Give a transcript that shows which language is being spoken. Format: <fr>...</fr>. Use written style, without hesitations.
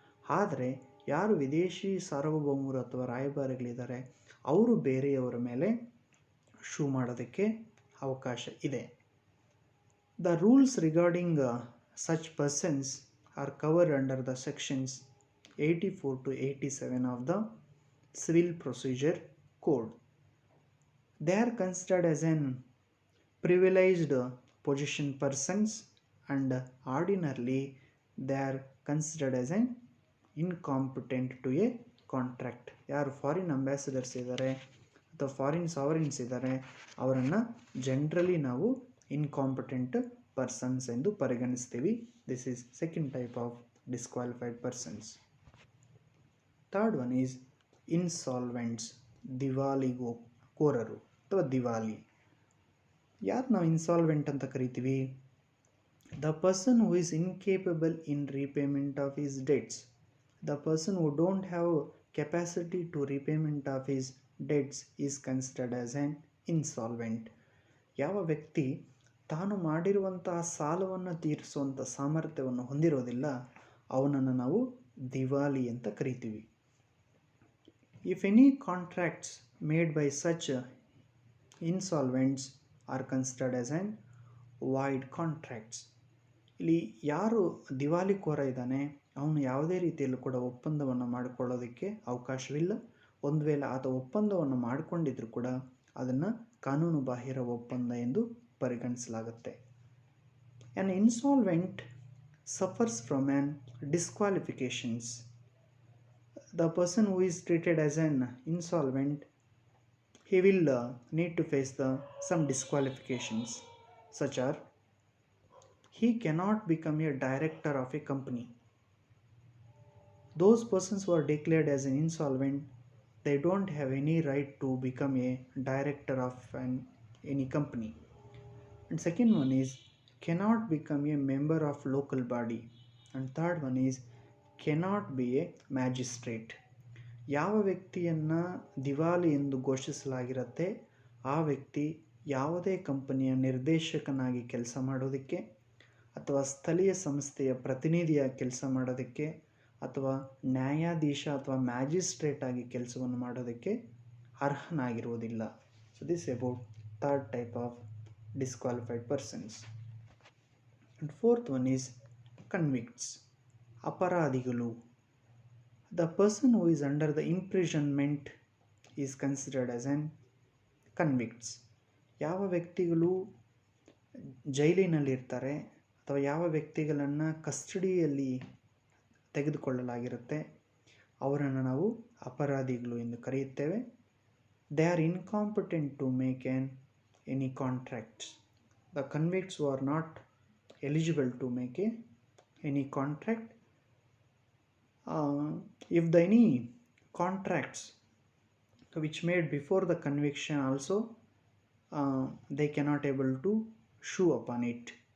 <kn>ಆದರೆ ಯಾರು ವಿದೇಶಿ ಸಾರ್ವಭೌಮರು ಅಥವಾ ರಾಯಭಾರಿಗಳಿದ್ದಾರೆ ಅವರು ಬೇರೆಯವರ ಮೇಲೆ ಶೂ ಮಾಡೋದಕ್ಕೆ ಅವಕಾಶ ಇದೆ.</kn> <en>The rules regarding such persons are covered under the sections 84 to 87 of the Civil Procedure Code. They are considered as an privileged position persons and ordinarily they are considered as an incompetent to a contract.</en> <kn>ಯಾರು foreign ಅಂಬ್ಯಾಸಿಡರ್ಸ್ ಇದ್ದಾರೆ ಅಥವಾ foreign ಸಾವರಿನ್ಸ್ ಇದ್ದಾರೆ ಅವರನ್ನು generally ನಾವು incompetent persons ಎಂದು ಪರಿಗಣಿಸ್ತೀವಿ.</kn> <en>This is second type of disqualified persons. Third one is insolvents,</en> <kn>ದಿವಾಳಿಕೋರರು ಅಥವಾ ದಿವಾಲಿ. ಯಾರು ನಾವು ಇನ್ಸಾಲ್ವೆಂಟ್ ಅಂತ ಕರಿತೀವಿ?</kn> <en>The person who is incapable in repayment of his debts. The person who don't have capacity to repayment of his debts is considered as an insolvent.</en> <kn>ಯಾವ ವ್ಯಕ್ತಿ ತಾನು ಮಾಡಿರುವಂತಹ ಸಾಲವನ್ನು ತೀರಿಸುವಂಥ ಸಾಮರ್ಥ್ಯವನ್ನು ಹೊಂದಿರೋದಿಲ್ಲ ಅವನನ್ನು ನಾವು ದಿವಾಲಿ ಅಂತ ಕರಿತೀವಿ.</kn> <en>If any contracts made by such insolvents are considered as an void contracts.</en> <kn>ಇಲ್ಲಿ ಯಾರು ದಿವಾಲಿಕೋರ ಇದ್ದಾನೆ ಅವನು ಯಾವುದೇ ರೀತಿಯಲ್ಲೂ ಕೂಡ ಒಪ್ಪಂದವನ್ನು ಮಾಡಿಕೊಳ್ಳೋದಕ್ಕೆ ಅವಕಾಶವಿಲ್ಲ. ಒಂದು ವೇಳೆ ಆತ ಒಪ್ಪಂದವನ್ನು ಮಾಡಿಕೊಂಡಿದ್ರೂ ಕೂಡ ಅದನ್ನು ಕಾನೂನು ಬಾಹಿರ ಒಪ್ಪಂದ ಎಂದು ಪರಿಗಣಿಸಲಾಗುತ್ತೆ.</kn> <en>An insolvent suffers from an disqualifications. The person who is treated as an insolvent he will need to face some disqualifications such as he cannot become a director of a company. Those persons who are declared as an insolvent, they don't have any right to become a director of any company. And second one is cannot become a member of local body. And third one is cannot be a magistrate.</en> <kn>ಯಾವ ವ್ಯಕ್ತಿಯನ್ನು ದಿವಾಲಿ ಎಂದು ಘೋಷಿಸಲಾಗಿರುತ್ತೆ ಆ ವ್ಯಕ್ತಿ ಯಾವುದೇ ಕಂಪನಿಯ ನಿರ್ದೇಶಕನಾಗಿ ಕೆಲಸ ಮಾಡೋದಕ್ಕೆ ಅಥವಾ ಸ್ಥಳೀಯ ಸಂಸ್ಥೆಯ ಪ್ರತಿನಿಧಿಯಾಗಿ ಕೆಲಸ ಮಾಡೋದಕ್ಕೆ ಅಥವಾ ನ್ಯಾಯಾಧೀಶ ಅಥವಾ ಮ್ಯಾಜಿಸ್ಟ್ರೇಟ್ ಆಗಿ ಕೆಲಸವನ್ನು ಮಾಡೋದಕ್ಕೆ ಅರ್ಹನಾಗಿರುವುದಿಲ್ಲ.</kn> <en>So this about third type of disqualified persons. And fourth one is convicts,</en> <kn>ಅಪರಾಧಿಗಳು.</kn> <en>The person who is under the imprisonment is considered as an convicts.</en> <kn>ಯಾವ ವ್ಯಕ್ತಿಗಳು ಜೈಲಿನಲ್ಲಿರ್ತಾರೆ ಅಥವಾ ಯಾವ ವ್ಯಕ್ತಿಗಳನ್ನು ಕಸ್ಟಡಿಯಲ್ಲಿ ತೆಗೆದುಕೊಳ್ಳಲಾಗಿರುತ್ತೆ ಅವರನ್ನು ನಾವು ಅಪರಾಧಿಗಳು ಎಂದು ಕರೆಯುತ್ತೇವೆ.</kn> <en>They are incompetent to make any contracts. The convicts who are not eligible to make any contract. If any contracts which made before the conviction also, they cannot able to sue upon it.</en>